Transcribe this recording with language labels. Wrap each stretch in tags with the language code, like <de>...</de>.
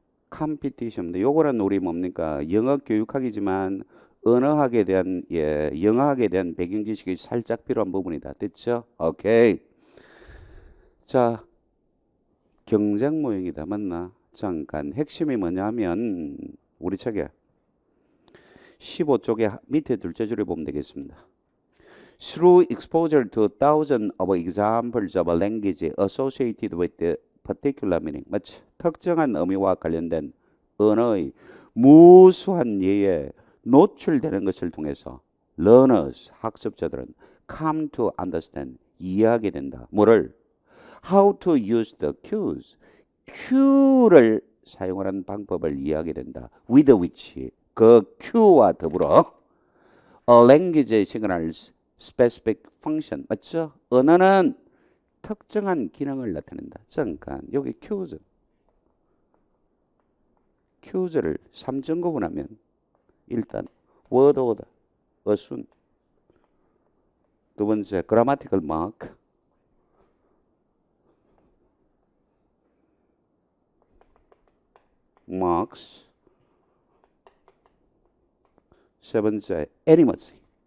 <ko>컴피티션. 요거는 우리 뭡니까? 영어 교육학이지만 언어학에 대한 영어학에 대한 배경 지식이 살짝 필요한 부분이다. 됐죠? 오케이. 자, 경쟁 모형이다. 맞나? 잠깐 핵심이 뭐냐면 우리 책에 15쪽에 밑에 둘째 줄에 보면 되겠습니다.</ko> <en>Through exposure to thousands of examples of a language associated with the particular meaning.</en> <ko>맞지? 특정한 의미와 관련된 언어의 무수한 예에 노출되는 것을 통해서</ko> <en>learners,</en> <ko>학습자들은</ko> <en>come to understand,</en> <ko>이해하게 된다. 뭐를?</ko> <en>How to use the cues.</en> <ko>cue를 사용하는 방법을 이해하게 된다.</ko> <en>with which,</en> <ko>그 cue와 더불어</ko> <en>a language signals specific function.</en> <ko>맞죠? 언어는 특정한 기능을 나타낸다. 잠깐 여기 cues를 3점 구분하면 일단</ko> <en>word order,</en> <ko>어순, 두 번째</ko> <en>grammatical mark, marks,</en> <ko>세 번째 animacy.</ko>